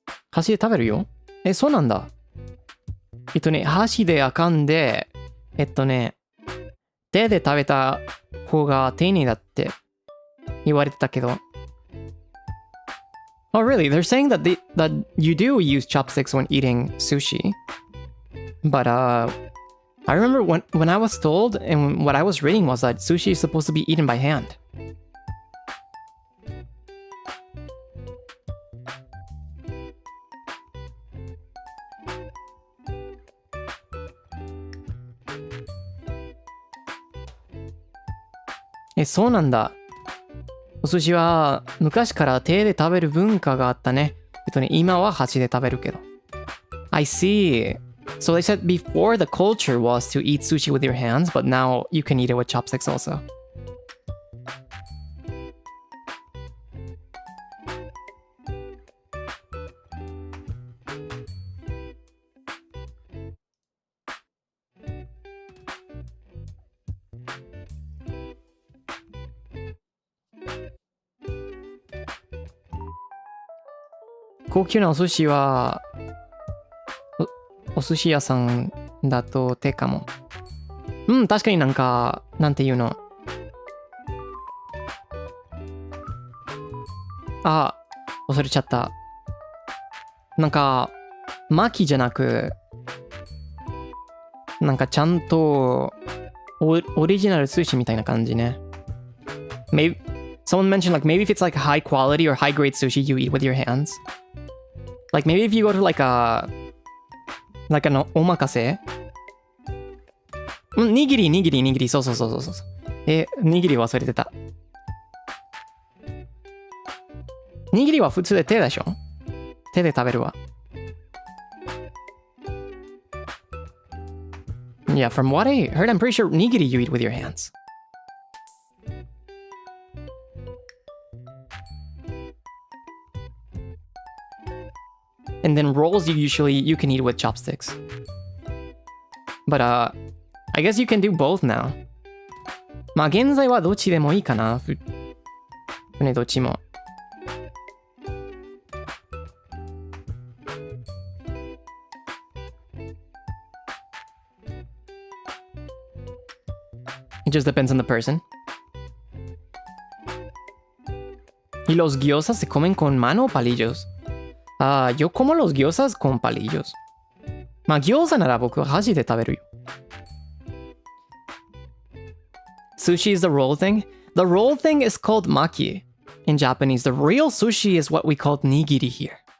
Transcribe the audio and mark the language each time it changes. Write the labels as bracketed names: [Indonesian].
[Japanese] 箸で食べるよ。そうなんだ。箸であかんで、手で食べた方が丁寧だって言われてたけど。 [English] Oh, really? They're saying that that you do use chopsticks when eating sushi. But I remember when I was told and what I was reading was that sushi is supposed to be eaten by hand. [Japanese] そうなんだ。お寿司は昔から手で食べる文化があったね。今は箸で食べるけど。 [English] I see. So they said before the culture was to eat sushi with your hands, but now you can eat it with chopsticks also. . [Japanese] 高級なお寿司はお寿司屋さんだと手かも。確かになんかなんていうの。忘れちゃった。なんか巻きじゃなくなんかちゃんとオリジナル寿司みたいな感じね。 [English] Maybe someone mentioned like maybe if it's like high quality or high grade sushi you eat with your hands. Like maybe if you go to like an omakase. [Japanese] 握り。そう。握り忘れてた。握りは普通で手でしょ？手で食べるわ。 [English] Yeah, from what I heard, I'm pretty sure nigiri you eat with your hands. And then rolls you can eat with chopsticks. But I guess you can do both now. [Japanese] まあ現在はどっちでもいいかな。どっちも。 [English] It just depends on the person. [Spanish] ¿Y los gyozas se comen con mano o palillos? Yo como los gyozas con palillos. [Japanese] まあ餃子なら僕は箸で食べるよ。 [English] Sushi is the roll thing. The roll thing is called maki in Japanese. The real sushi is what we call nigiri here.